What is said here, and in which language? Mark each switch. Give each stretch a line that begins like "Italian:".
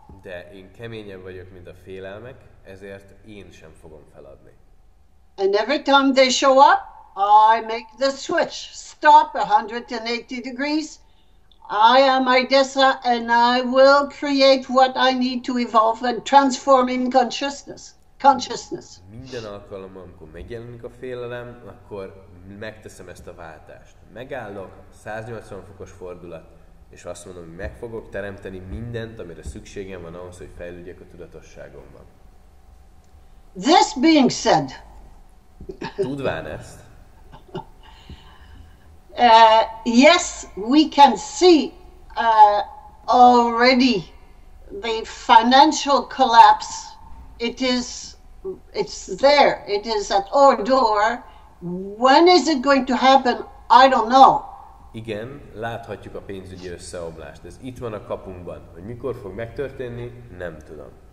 Hungarian: De én keményebb vagyok, mint a félelmek, ezért én sem fogom feladni.
English: And every time they show up, I make the switch. Stop 180 degrees. I am Idessa, and I will create what I need to evolve and transform in consciousness.
Hungarian: Minden alkalommal, amikor megjelenik a félelem, akkor megteszem ezt a váltást. Megállok, 180 fokos fordulat, és azt mondom, hogy meg fogok teremteni mindent, amire szükségem van ahhoz, hogy fejlődjek a tudatosságomban.
English: This being said,
Hungarian: tudván ezt,
English: yes, we can see already the financial collapse. It's there. It is at our door. When is it going to happen? I don't know.
Hungarian: Igen, láthatjuk a pénzügyi összeomlást. Ez itt van a kapunkban. Hogy mikor fog megtörténni, nem tudom.